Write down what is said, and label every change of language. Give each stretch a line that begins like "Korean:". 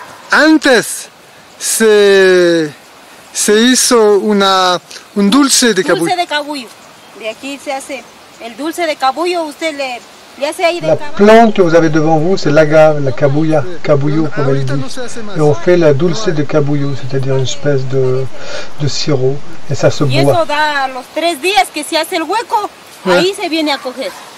Spanish: Antes se hizo un dulce de cabullo. Dulce de cabullo. De aquí se hace el dulce de cabullo, usted le hace ahí de
French: La plante que vous avez devant vous, c'est l'agave, la cabuya, cabullo comme elle dit. Et on fait la dulce de cabullo, c'est-à-dire une espèce de sirop, et ça se
Spanish: y
French: boit.
Spanish: eso da a los 3 días que se hace el hueco, ahí se viene a coger.